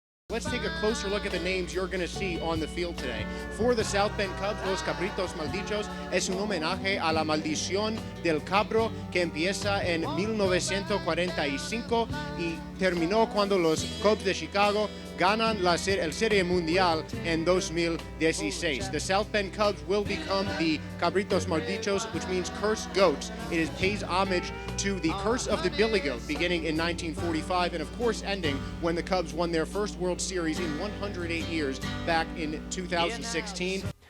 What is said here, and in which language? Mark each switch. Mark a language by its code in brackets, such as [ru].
[en] Let's take a closer look at the names you're going to see on the field today. For the South Bend Cubs, [es] los Cabritos Maldichos es un homenaje a la maldición del cabro que empieza en 1945 y terminó cuando los Cubs de Chicago ganan el Serie Mundial en 2016. [en] The South Bend Cubs will become the Cabritos Maldichos, which means cursed goats. It pays homage to the curse of the Billy Goat beginning in 1945 and of course ending when the Cubs won their first World Series in 108 years back in 2016.